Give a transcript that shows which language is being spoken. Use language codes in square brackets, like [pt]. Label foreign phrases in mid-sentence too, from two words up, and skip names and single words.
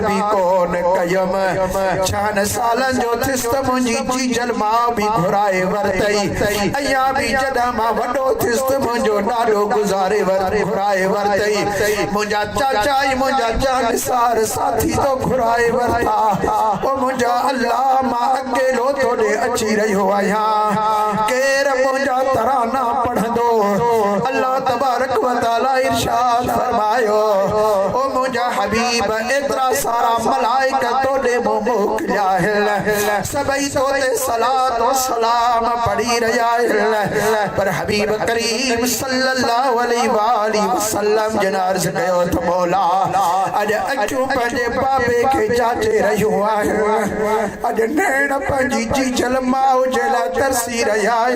[sd] बि कोन कयमि 6 सालनि जो थियसि त मुंहिंजी जीजल माउ बि घुराए वरितई अञा बि जॾहिं मां वॾो थियसि त मुंहिंजो ॾाढो गुज़ारे घुराए वरितई मुंहिंजा चाचा ऐं मुंहिंजा जानसार साथी तो घुराए वरिता ओ मुंहिंजा अल्लाह मां अकेलो तोॾे अची रहियो आहियां केर मुंहिंजा तराना पढ़ंदो [ar] الله تبارك وتعالى [sd] इरशाद फरमायो ओ मुंहिंजा हबीब एतिरा सारा मलाइका तोॾे मूं मोकिलिया आहिनि सभई तो ते [ar] صلاة وسلام [sd] पढ़ी रहिया आहिनि पर हबीब करीम [ar] صلى الله عليه وسلم [sd] जिन अर्ज़ कयो त मौला अॼु अचूं पंहिंजे बाबे खे जाचे रहियूं आहियूं अॼु नैण पंहिंजी जीजल माउ जे लाइ तरसी रहिया